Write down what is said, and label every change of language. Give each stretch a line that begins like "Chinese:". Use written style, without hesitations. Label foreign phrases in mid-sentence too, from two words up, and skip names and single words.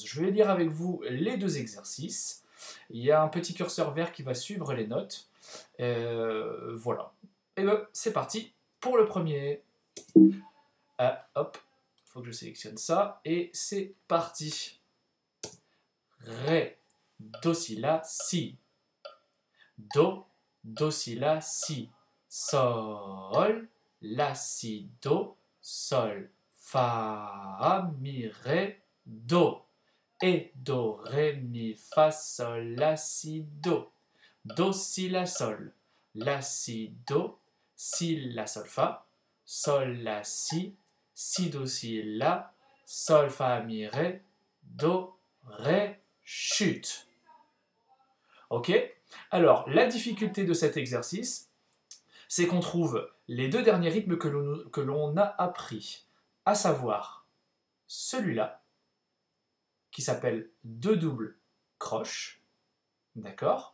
French: Je vais lire avec vous les deux exercices. Il y a un petit curseur vert qui va suivre les notes. Voilà. Et ben c'est parti pour le premier. Hop, il faut que je sélectionne ça. Et c'est parti. Ré, do, si, la, si. Do, do, si, la, si. Sol, la, si, do, sol. Fa, mi, ré, do. Et do, ré, mi, fa, sol, la, si, do. Do, si, la, sol. La, si, do. Si, la, sol, fa. Sol, la, si, do, si, la. Sol, fa, mi, ré. Do, ré, chute. Ok? Alors, la difficulté de cet exercice, c'est qu'on trouve les deux derniers rythmes que l'on a appris, à savoir celui-là, qui s'appelle deux doubles croches, d'accord?